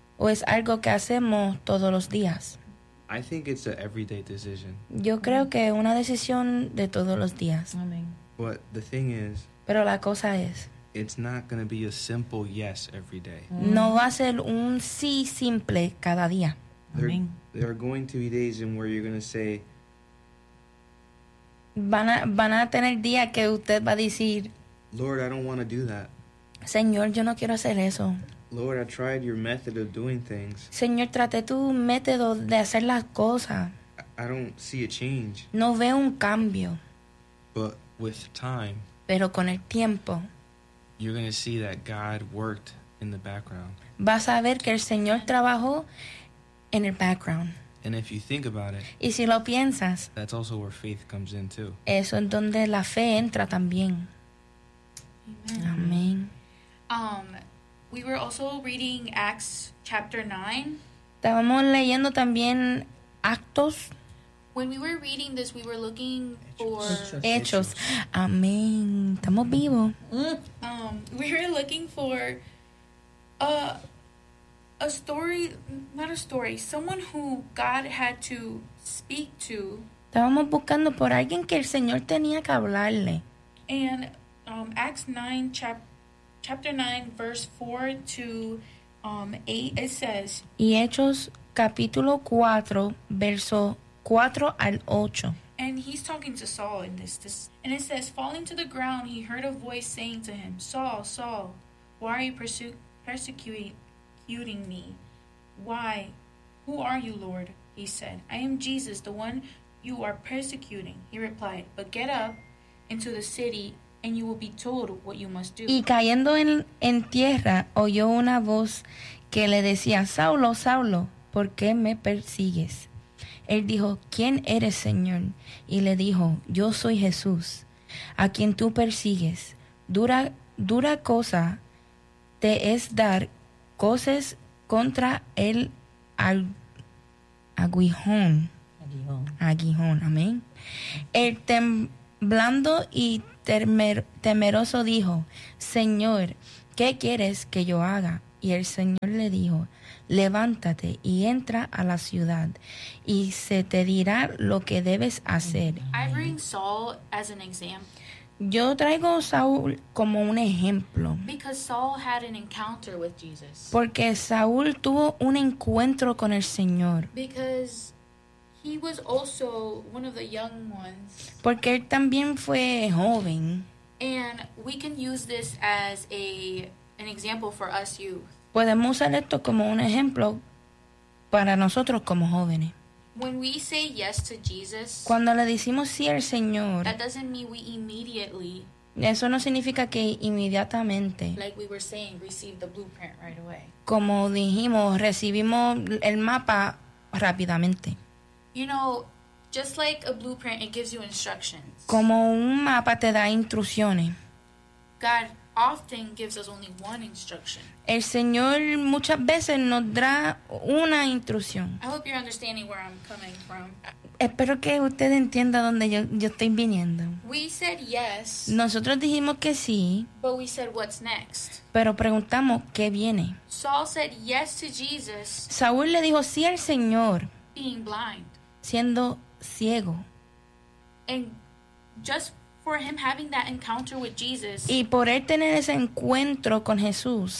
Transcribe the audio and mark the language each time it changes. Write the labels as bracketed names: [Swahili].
[Spanish] O es algo que hacemos todos los días. [English] I think it's an everyday decision. [Spanish] Yo creo que una decisión de todos los días. [English] Amen. But the thing is. [Spanish] Pero la cosa es. [English] It's not going to be a simple yes every day. [Spanish] No va a ser un sí simple cada día. [English] There are going to be days in where you're going to say. [Spanish] Van a tener días que usted va a decir. [English] Lord, I don't want to do that. [Spanish] Señor, yo no quiero hacer eso. [English] Lord, I tried your method of doing things. [Spanish] Señor, traté tu método de hacer las cosas. [English] I don't see a change. [Spanish] No veo un cambio. [English] But with time. [Spanish] Pero con el tiempo. [English] You're going to see that God worked in the background. [Spanish] Vas a ver que el Señor trabajó en el background. [English] And if you think about it, [Spanish] y si lo piensas, [English] that's also where faith comes in too. [Spanish] Eso es donde la fe entra también. [English] Amen. We were also reading Acts chapter 9. [Spanish] Estábamos leyendo también Actos. [English] When we were reading this, we were looking for [Spanish] Hechos. Amén. Estamos vivos. [English] We were looking for a story, not a story, someone who God had to speak to. [Spanish] Estábamos buscando por alguien que el Señor tenía que hablarle. [English] And Acts 9, chapter 9, verse 4 to 8, it says. [Spanish] Y Hechos, capítulo 4, verso 4 al 8. [English] And he's talking to Saul in this. And it says, falling to the ground, he heard a voice saying to him, Saul, Saul, why are you persecuting me? Why? Who are you, Lord? He said, I am Jesus, the one you are persecuting. He replied, but get up into the city and you will be told what you must do. [Spanish] Y cayendo en tierra, oyó una voz que le decía, Saulo, Saulo, ¿por qué me persigues? Él dijo, ¿quién eres, Señor? Y le dijo, yo soy Jesús, a quien tú persigues. Dura cosa te es dar cosas contra el aguijón. Aguijón, amén. Él temblando y temeroso dijo, Señor, ¿qué quieres que yo haga? Y el Señor le dijo, levántate y entra a la ciudad y se te dirá lo que debes hacer. [English] I bring Saul as an example. [Spanish] Yo traigo a Saúl como un ejemplo. [English] Because Saul had an encounter with Jesus. [Spanish] Porque Saúl tuvo un encuentro con el Señor. [English] Because he was also one of the young ones. [Spanish] Porque él también fue joven. [English] And we can use this as an example for us youth. [Spanish] Podemos usar esto como un ejemplo para nosotros como jóvenes. [English] When we say yes to Jesus, [Spanish] cuando le decimos sí al Señor, [English] that doesn't mean we immediately, [Spanish] eso no significa que inmediatamente, [English] like we were saying, receive the blueprint right away. [Spanish] Como dijimos, recibimos el mapa rápidamente. [English] You know, just like a blueprint, it gives you instructions. [Spanish] Como un mapa te da instrucciones. [English] God often gives us only one instruction. [Spanish] El Señor muchas veces nos da una instrucción. [English] I hope you're understanding where I'm coming from. [Spanish] Espero que usted entienda dónde yo estoy viniendo. [English] We said yes. [Spanish] Nosotros dijimos que sí. [English] But we said what's next. [Spanish] Pero preguntamos qué viene. [English] Saul said yes to Jesus. [Spanish] Saúl le dijo sí al Señor. [English] Being blind. [Spanish] Siendo ciego. [English] And just for him having that encounter with Jesus. [Spanish] Y por él tener ese encuentro con Jesús.